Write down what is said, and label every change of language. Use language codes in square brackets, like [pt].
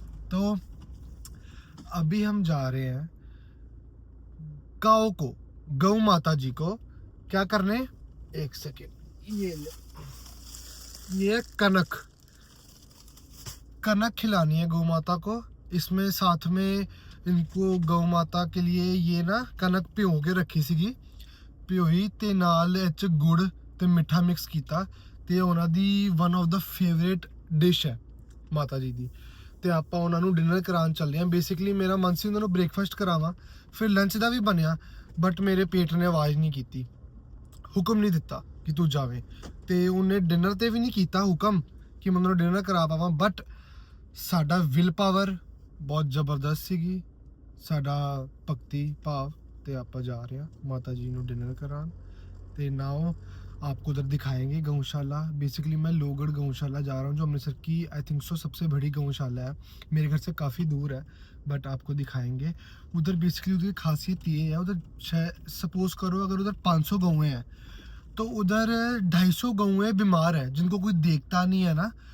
[hi] तो अभी हम जा रहे हैं गाँव को, गौ माता जी को क्या करने। एक सेकेंड, ये ले, ये कनक कनक खिलानी है गौ माता को। इसमें साथ में इनको गौ माता के लिए ये ना कनक भिगो के रखी [pa] ਸੀਗੀ, ਭਿਓਈ ਤੇ ਨਾਲ ਵਿੱਚ ਗੁੜ ਤੇ ਮਿੱਠਾ ਮਿਕਸ ਕੀਤਾ, ਤੇ ਉਹਨਾਂ ਦੀ one of ਦਾ favourite dish ਹੈ ਮਾਤਾ ਜੀ ਦੀ। ਤੇ ਆਪਾਂ ਉਹਨਾਂ ਨੂੰ ਡਿਨਰ ਕਰਾਉਣ ਚੱਲੇ ਹਾਂ। ਬੇਸਿਕਲੀ ਮੇਰਾ ਮਨ ਸੀ ਉਹਨਾਂ ਨੂੰ ਬ੍ਰੇਕਫਾਸਟ ਕਰਾਵਾਂ, ਫਿਰ ਲੰਚ ਦਾ ਵੀ ਬਣਿਆ, ਬਟ ਮੇਰੇ ਪੇਟ ਨੇ ਆਵਾਜ਼ ਨਹੀਂ ਕੀਤੀ, ਹੁਕਮ ਨਹੀਂ ਦਿੱਤਾ ਕਿ ਤੂੰ ਜਾਵੇਂ, ਤੇ ਉਹਨੇ ਡਿਨਰ ਤੇ ਵੀ ਨਹੀਂ ਕੀਤਾ ਹੁਕਮ ਕਿ ਮੈਂ ਉਹਨਾਂ ਨੂੰ ਡਿਨਰ ਕਰਾ ਪਾਵਾਂ। ਬਟ ਸਾਡਾ ਵਿਲ ਪਾਵਰ ਬਹੁਤ ਜ਼ਬਰਦਸਤ ਸੀਗੀ, ਸਾਡਾ ਭਗਤੀ ਭਾਵ, ਤੇ ਆਪਾਂ ਜਾ ਰਹੇ ਹਾਂ ਮਾਤਾ जी ਨੂੰ डिनर करान। [hi] ਤੇ नाउ आपको उधर दिखाएंगे गौशाला। बेसिकली मैं लोहगढ़ गौशाला जा रहा हूँ, जो अमृतसर की आई थिंक सो सबसे बड़ी गौशाला है। मेरे घर से काफ़ी दूर है, बट आपको दिखाएंगे उधर। बेसिकली उधर खासियत ये है, उधर सपोज करो अगर उधर 500 गौएँ हैं, तो उधर 250 गौएँ बीमार है, जिनको कोई देखता नहीं है ना।